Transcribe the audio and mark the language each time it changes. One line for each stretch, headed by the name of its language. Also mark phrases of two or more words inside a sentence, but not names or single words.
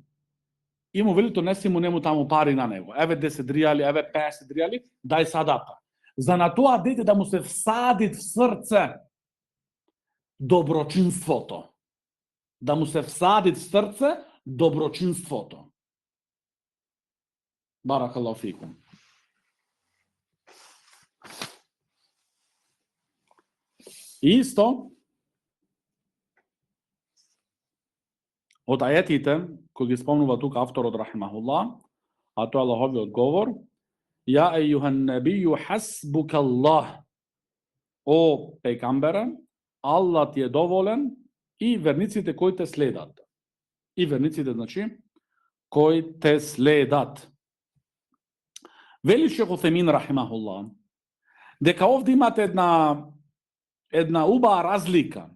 Macedonian: И му велито, неси му нему таму пари на него. Еве 10 ријали, еве 50 ријали, дај садака. За на тоа дете да му се всади в срце доброчинството. Да му се всади в срце доброчинството.
Arabic: بارك الله فيكم.
Macedonian: Исто, од ајетите, кои ги спомнува тука авторот рахимахуллах, а тоа е Аллаховиот говор,
Arabic: يا أيها النبي حسبك الله.
Macedonian: О пегамбере, Аллах ти е доволен и верниците кои те следат. И верниците, значи, кои те следат. Вели Шейх Утхаймин рахимахуллах, дека овде имате една една убава разлика.